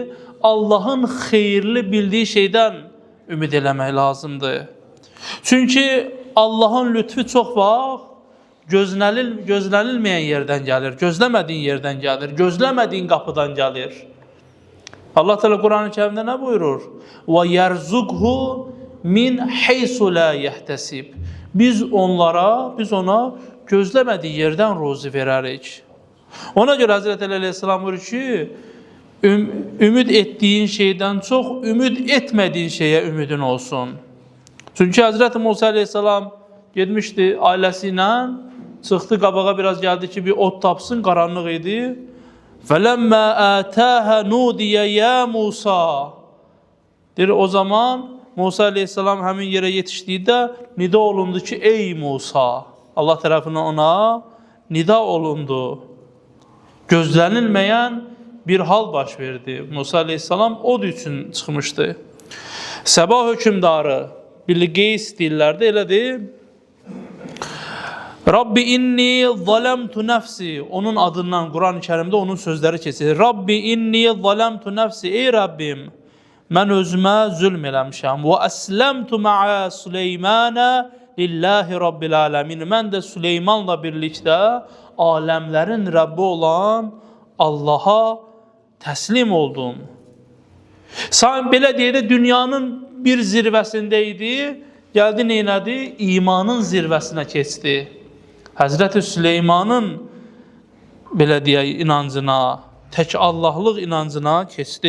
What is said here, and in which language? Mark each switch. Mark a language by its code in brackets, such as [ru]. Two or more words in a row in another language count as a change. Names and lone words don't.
[az] Allahın xeyirli bildiyi şeydən ümid eləmək lazımdır. Çünki Allahın lütfü çox vaxt gözlənilməyən yerdən gəlir, gözləmədiyin yerdən gəlir, gözləmədiyin qapıdan gəlir. Allah Teala Quran-ı Kərimdə nə buyurur? [ar] وَيَرْزُقْهُ مِنْ حَيْسُ لَا يَحْتَسِبْ [az] Biz ona gözləmədiyi yerdən ruzi verərik. Ona görə Həzrəti Əli əleyhissalam buyurur ki, ümid etdiyin şeydən çox, ümid etmədiyin şeyə ümidin olsun. Çünki Həzrəti Musa əleyhissalam getmişdi ailəsi ilə, çıxdı qabağa biraz gəldi ki, bir od tapsın, qaranlıq idi. [ar] فَلَمَّا آتَاهَا نُودِيَ يَا [az] Musa deyir, o zaman Musa əleyhissalam həmin yerə yetişdikdə nida olundu ki, ey Musa, Allah tərəfindən ona nida olundu. Gözlənilməyən bir hal baş verdi. Musa əleyhissalam od üçün çıxmışdı. Səba hökümdarı, Bilqeys dillərdə elədir. [ar] رَبِّ إِنِّي ظَلَمْتُ نَفْسِي. [az] Onun adından Quran-ı Kərimdə onun sözləri keçir. [ar] رَبِّ إِنِّي ظَلَمْتُ نَفْسِي. [az] Ey Rabbim, mən özümə zülm eləmişəm. [ar] وَأَسْلَمْتُ مَعَ سُلَيْمَانَ لِلَّهِ رَبِّ الْعَالَمِينَ. [az] Mən də Süleymanla birlikdə aləmlərin Rəbbi olan Allaha təslim oldum. Belə deyək də dünyanın bir zirvəsində idi, gəldi neynədi? İmanın zirvəsinə keçdi. Həzrəti Süleymanın belə deyək inancına, tək Allahlıq inancına keçdi.